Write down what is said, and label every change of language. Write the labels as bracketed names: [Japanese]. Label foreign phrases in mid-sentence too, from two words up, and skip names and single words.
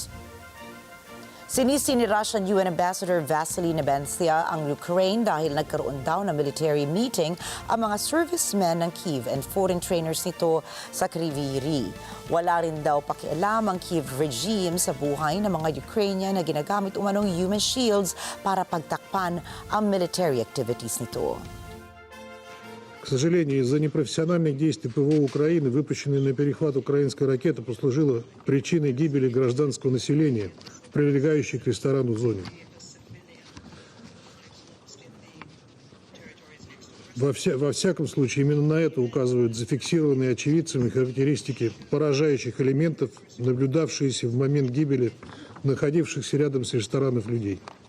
[Filipino] Sinisi ni Russian UN Ambassador Vasily Nebensia ang Ukraine dahil nagkaroon daw ng [English] military meeting [Filipino] ang mga servicemen ng Kyiv and [English] foreign trainers [Filipino] nito sa Kryvyi Rih. Wala rin daw pakialam ang Kyiv regime sa buhay ng mga Ukrainian na ginagamit umanong [English] human shields [Filipino] para pagtakpan ang [English] military activities [Filipino] nito. [Russian] К сожалению, из-за непрофессиональных действий ПВО Украины, выпущенной на перехват украинской ракеты, послужила причиной гибели гражданского населения в прилегающей к ресторану зоне. Во всяком случае, именно на это указывают зафиксированные очевидцами характеристики поражающих элементов, наблюдавшиеся в момент гибели находившихся рядом с ресторанов людей.